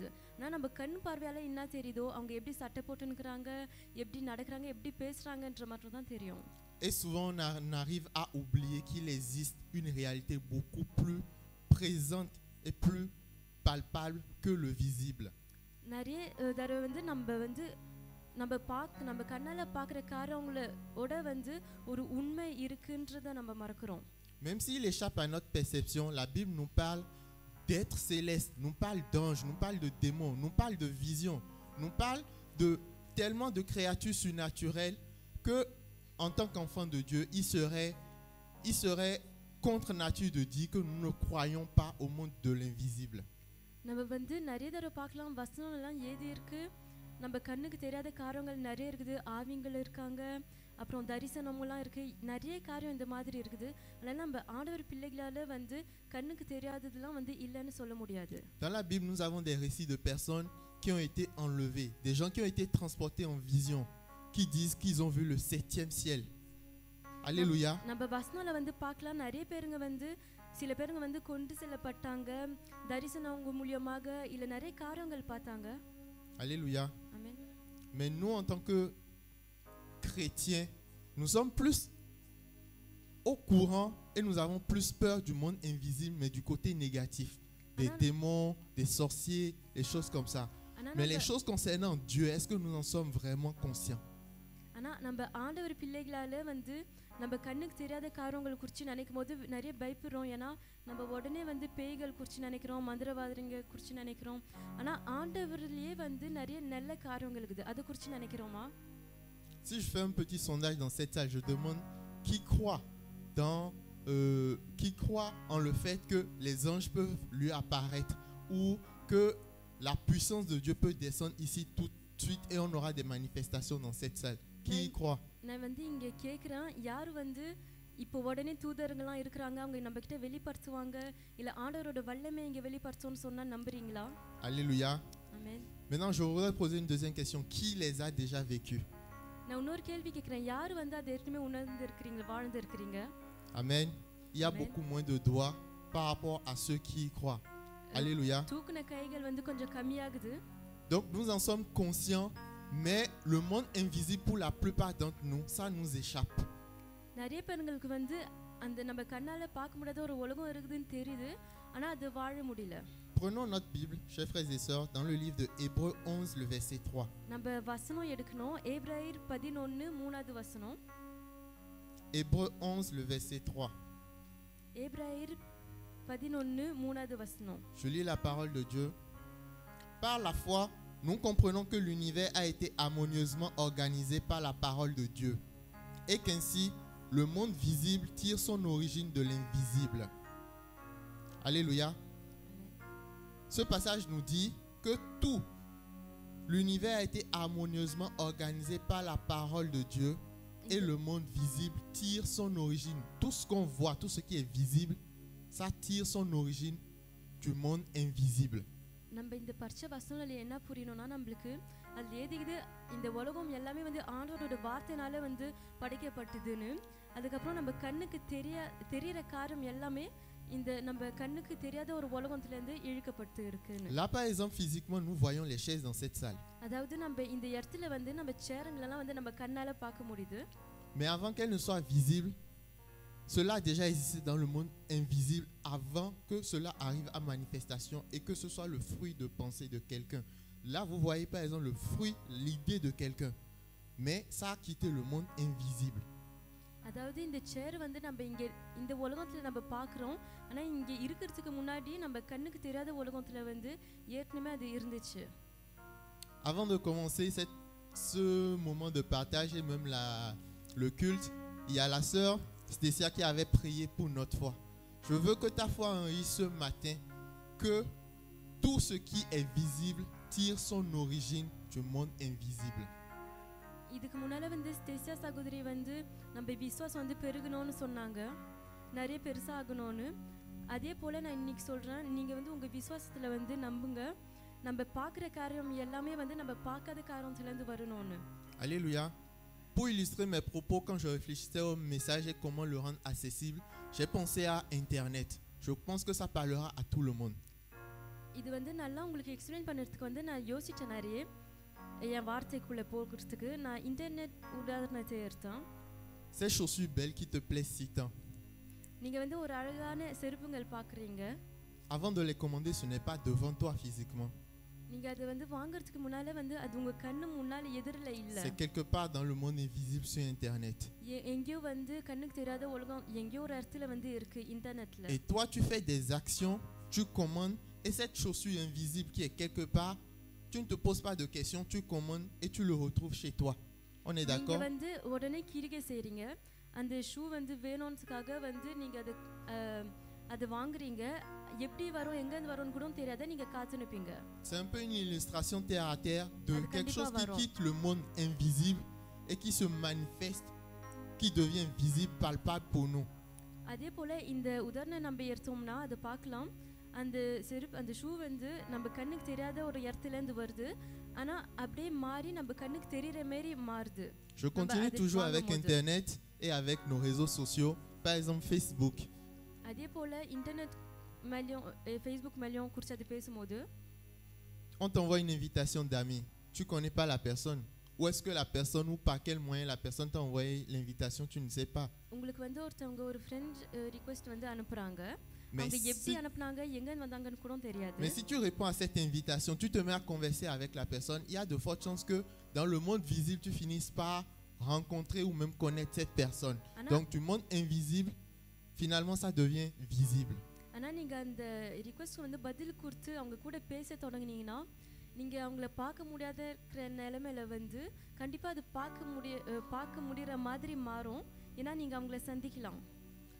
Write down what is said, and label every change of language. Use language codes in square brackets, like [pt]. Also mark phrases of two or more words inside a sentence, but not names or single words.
[ta] ஆனால் நம்ம கண் பார்வையால என்ன தெரியுதோ, அவங்க எப்படி சட்டை போட்டுன்னுக்குறாங்க, எப்படி நடக்கிறாங்க, எப்படி பேசுறாங்கன்ற மட்டும் தான் தெரியும். [fr] Et souvent on arrive à oublier qu'il existe une réalité beaucoup plus présente et plus palpable que le visible. [ta] நிறைய தடவை வந்து நம்ம கண்ணால பார்க்குற காரியங்களோட வந்து ஒரு உண்மை இருக்குன்றதை நம்ம மறக்கிறோம். [fr] Même s'il échappe à notre perception, la Bible nous parle d'êtres célestes, nous parle d'anges, nous parle de démons, nous parle de visions, nous parle de tellement de créatures surnaturelles que, en tant qu'enfant de Dieu, il serait contre nature de dire que nous ne croyons pas au monde de l'invisible. [ta] நம்ம வந்து நிறைய தடவை பார்க்கலாம், வசனம் எல்லாம் ஏதி இருக்கு, நம்ம கண்ணுக்கு தெரியாத காரியங்கள் நிறைய இருக்குது, ஆவிங்கள் இருக்காங்க, அப்புறம் தரிசனம்லாம் இருக்கு, நிறைய காரியம் இந்த மாதிரி இருக்குது. அதனால நம்ம ஆண்டவர் பிள்ளைகளால வந்து கண்ணுக்கு தெரியாததெல்லாம் வந்து இல்லைன்னு சொல்ல முடியாது. [fr] Dans la Bible, nous avons des récits de personnes qui ont été enlevées, des gens qui ont été transportés en vision, qui disent qu'ils ont vu le 7e ciel. Alléluia. [ta] நம்ம வசனம்ல வந்து பார்க்கலாம், நிறைய பேருங்க வந்து சில பேருங்க வந்து கொண்டு செல்லப்பட்டாங்க, தரிசனம் மூலமாக இல்ல நிறைய காரியங்கள் பார்த்தாங்க. [fr] Alléluia. Amen. Mais nous, en tant que chrétiens, nous sommes plus au courant et nous avons plus peur du monde invisible, mais du côté négatif, des démons, des sorciers, des choses comme ça. Mais les choses concernant Dieu, est-ce que nous en sommes vraiment conscients? [ta] ஆனா நம்ம ஆண்டவர் பிள்ளைகளால வந்து நம்ம கண்ணுக்கு தெரியாத காரியங்கள் குறித்து நினைக்கும் போது நிறைய பயப்படுறோம். ஏன்னா நம்ம உடனே வந்து பேய்கள் குறித்து நினைக்கிறோம், மந்திரவாதிங்க குறித்து நினைக்கிறோம். ஆனா ஆண்டவர்லயே வந்து நிறைய நல்ல காரியங்கள் இருக்குது, அதை குறித்து நினைக்கிறோமா? [fr] Si je fais un petit sondage dans cette salle, je demande qui croit dans qui croit en le fait que les anges peuvent lui apparaître ou que la puissance de Dieu peut descendre ici tout de suite et on aura des manifestations dans cette salle. Qui y croit? [ta] நான் வந்து இங்க கேக்குறேன் யார் வந்து இப்போ உடனே தூதர்கள்லாம் இருக்கிறாங்க அவங்க நம்ம கிட்ட வெளிப்படுத்துவாங்க இல்ல ஆண்டவரோட வல்லமை இங்க வெளிப்படுத்தும்னு சொன்னா நம்புறீங்களா? [fr] Alléluia. [ta] ஆமென். [fr] Maintenant, je voudrais poser une deuxième question. Qui les a déjà vécus? [ta] நான் இன்னொரு கேள்வி கேக்குறேன் யார் வந்து அதை ஏற்கனவே உணர்ந்து இருக்கீங்க வாழ்ந்து இருக்கீங்க? [fr] Amen. Il y a Amen. beaucoup moins de doigts par rapport à ceux qui y croient. Alléluia. [ta] தூக்குன கைகள் வந்து கொஞ்சம் கம்மியாகுது. [fr] Donc nous en sommes conscients, mais le monde invisible pour la plupart d'entre nous, ça nous échappe. [ta] நிறைய பேருக்கு வந்து அந்த நம்ம கண்ணால பார்க்க முடியாத ஒரு உலகம் இருக்குதுன்னு தெரியுது ஆனா அது வாழ முடியல. [fr] Prenons notre Bible, chers frères et sœurs, dans le livre de Hébreux 11, le verset 3. [ta] நம்ம வசனம் எடுக்கணும். எபிரேயர் 11 3வது வசனம். [fr] Hébreux 11, le verset 3. [ta] எபிரேயர் 11 3வது வசனம். [fr] Je lis la parole de Dieu. Par la foi, nous comprenons que l'univers a été harmonieusement organisé par la parole de Dieu et qu'ainsi le monde visible tire son origine de l'invisible. Alléluia. Ce passage nous dit que tout l'univers a été harmonieusement organisé par la parole de Dieu et le monde visible tire son origine. Tout ce qu'on voit, tout ce qui est visible, ça tire son origine du monde invisible. [ta] நம்ம இந்த பரிச்ச வசனத்துல என்ன புரியணும்னா நம்மளுக்கு அது ஏதிக்குது இந்த உலகம் எல்லாமே வந்து ஆண்டவரோட வார்த்தையினால வந்து படைக்கப்பட்டதுன்னு அதுக்கப்புறம் நம்ம கண்ணுக்கு தெரியற காரியம் எல்லாமே இந்த நம்ம கண்ணுக்கு தெரியாத ஒரு உலகத்துல இருந்து இழுக்கப்பட்டு இருக்குன்னு. [fr] Là par exemple physiquement nous voyons les chaises dans cette salle. [ta] அதாவது நம்ம இந்த இடத்துல வந்து நம்ம சேருங்களெல்லாம் வந்து நம்ம கண்ணால பார்க்க முடியுது. [fr] Mais avant qu'elles ne soient visibles, cela a déjà existé dans le monde invisible avant que cela arrive à manifestation et que ce soit le fruit de pensée de quelqu'un. Là, vous voyez par exemple le fruit, l'idée de quelqu'un. Mais ça a quitté le monde invisible. [ta] அதாவது இந்த சேர் வந்து நம்ம இங்க இந்த உலகத்துல நம்ம பார்க்கறோம் ஆனா இங்க இருக்கிறதுக்கு முன்னாடி நம்ம கண்ணுக்கு தெரியாத உலகத்துல வந்து ஏற்கனவே அது இருந்துச்சு. [fr] Avant de commencer ce moment de partage et même le culte, il y a la sœur Stécia qui avait prié pour notre foi. Je veux que ta foi enrichisse ce matin que tout ce qui est visible tire son origine du monde invisible. [ta] இதுக்கு முன்னால வந்து ஸ்டேசியா சகோதரி வந்து நம்ம விசுவாசம் வந்து பெருகணும்னு சொன்னாங்க நிறைய பெருசாகணும்னு அதே போல நான் இன்னைக்கு சொல்றேன் நீங்க வந்து உங்க விசுவாசத்துல வந்து நம்புங்க நம்ம பார்க்குற காரியம் எல்லாமே வந்து நம்ம பார்க்காத காரியத்துல இருந்து வரணும்னு. [fr] Alléluia. Pour illustrer mes propos, quand je réfléchissais au message et comment le rendre accessible, j'ai pensé à Internet. Je pense que ça parlera à tout le monde. [ta] இது வந்து நல்லா உங்களுக்கு எக்ஸ்பிளைன் பண்ணுறதுக்கு வந்து நான் யோசிச்சேன் நிறைய என் வார்த்தைக்குள்ளே போகிறதுக்கு நான் இன்டர்நெட் உதாரணத்தை எடுத்தேன். [fr] Ces chaussures belles qui te plaisent si tant. [ta] நீங்கள் வந்து ஒரு அழகான செருப்புங்கள் பார்க்குறீங்க. [fr] Avant de les commander, ce n'est pas devant toi physiquement. [ta] நீங்கள் அதை வந்து வாங்குறதுக்கு முன்னால வந்து அது உங்கள் கண்ணு முன்னால் எதிரில் இல்லை. [fr] C'est quelque part dans le monde invisible sur Internet. [ta] எங்கேயோ வந்து கண்ணுக்கு தெரியாத உலகம் எங்கேயோ ஒரு இடத்துல வந்து இருக்கு இன்டர்நெட்ல. [fr] Et toi tu fais des actions, tu commandes et cette chaussure invisible qui est quelque part, tu ne te poses pas de questions, tu commandes et tu le retrouves chez toi. On est d'accord? [ta] நீங்கள் வந்து உடனே கிரிகை செய்றீங்க அந்த ஷூ வந்து வேணும்ன்றதுக்காக வந்து நீங்கள் அது வாங்குறீங்க எப்படி வரும் எங்க இருந்து வரும்னு கூட தெரியாத நீங்க காத்து நிப்பீங்க. [fr] C'est un peu une illustration terre à terre de quelque chose qui quitte le monde invisible et qui se manifeste, qui devient visible, palpable pour nous. [ta] அதே போல இந்த உதாரணம் நம்ம எடுத்தோம்னா அதை பார்க்கலாம் அந்த செருப்பு அந்த ஷூ வந்து நம்ம கண்ணுக்கு தெரியாத ஒரு இடத்துல இருந்து வருது ஆனா அப்படியே மாறி நம்ம கண்ணுக்கு தெரியுற மாதிரி மாறுது. [fr] Je continue toujours avec Internet et avec nos réseaux sociaux, par exemple Facebook. [ta] அதே போல இன்டர்நெட் மேலயும் Facebook மேலயும் குறித்து அது பேசும்போது [fr] on t'envoie une invitation d'amis, tu connais pas la personne. Où est-ce que la personne ou par quel moyen la personne t'a envoyé l'invitation, tu ne sais pas. [ta] உங்களுக்கு வந்து ஒருத்தவங்க ஒரு [en] friend request [ta] வந்து அனுப்புறாங்க. [fr] Mais [ta] அவங்க எப்படி அனுப்புனாங்க எங்க வந்தாங்கன்னு கூட தெரியாது. [fr] Mais si tu réponds à cette invitation, tu te mets à converser avec la personne, il y a de fortes chances que dans le monde visible tu finisses par rencontrer ou même connaître cette personne. Donc du monde invisible, finalement ça devient visible. [ta] ஆனா நீங்க அந்த ரிக்வெஸ்ட் வந்து பதில் கொடுத்து அவங்க கூட பேச தொடங்குனீங்கன்னா நீங்க அவங்கள பார்க்க முடியாத நிலைமையில வந்து கண்டிப்பா அது பார்க்க முடியற மாதிரி மாறும் ஏன்னா நீங்க அவங்கள சந்திக்கலாம்.